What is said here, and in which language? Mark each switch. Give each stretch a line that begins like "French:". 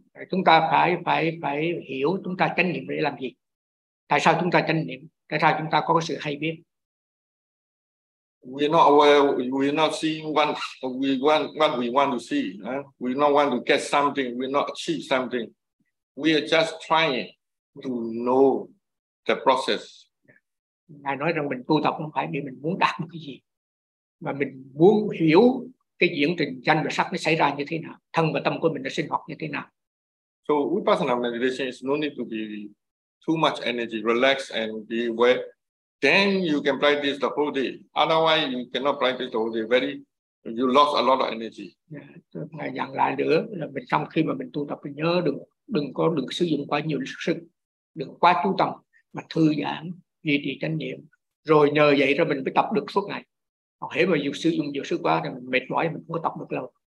Vietnamese: Chúng ta phải hiểu chúng ta chánh niệm để làm gì, tại sao chúng ta chánh niệm, tại sao chúng ta có sự hay biết.
English: We're not aware, we're not seeing what we want to see. Huh? We don't want to get something, we not achieve something. We are just trying to know the process.
Vietnamese: Ngài nói rằng mình tu tập không phải vì mình muốn đạt một cái gì, mà mình muốn hiểu cái diễn trình danh và sắc nó xảy ra như thế nào, thân và tâm của mình nó sinh hoạt như thế nào.
English: So vipassana meditation is no need to be too much energy, relax and be aware. Then you can practice the whole day. Otherwise, you cannot practice the whole day. You lost a lot of energy.
Vietnamese: Ngài dặn lại nữa là mình trong khi mà mình tu tập mình nhớ đừng sử dụng quá nhiều sức, đừng quá chú tâm, mà thư giãn, duy trì chánh niệm. Rồi nhờ vậy rồi mình mới tập được suốt ngày. Còn hễ mà sử dụng nhiều sức quá thì mình mệt mỏi, mình không có tập được lâu.